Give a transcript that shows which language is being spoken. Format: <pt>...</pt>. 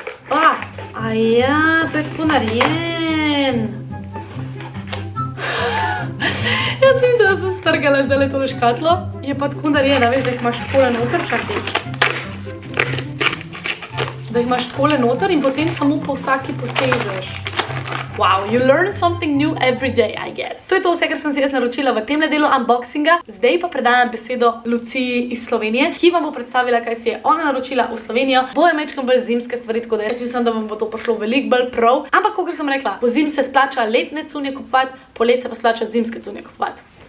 <sl>Aja, to je tako narejen. Jaz sem se strgala zdaj tole škatlo. Je pa tako narejena, veš, da jih imaš takole noter, čakaj. Da jih imaš takole noter in potem samo po vsaki posežeš.</sl> <en>Wow, you learn something new every day, I guess.</en> <sl>To je to vse, kar sem si jaz naročila v tem delu unboxinga. Zdaj pa predajam besedo Luciji iz Slovenije, ki vam bo predstavila, kaj si je ona naročila v Slovenijo. Bojo mečkam bolj zimske stvari, tako da jaz mislim, da vam bo to prišlo veliko bolj prav. Ampak, kakor sem rekla, po zim se splača letne cunje kupovati, poleti se pa splača zimske cunje kupovati.</sl>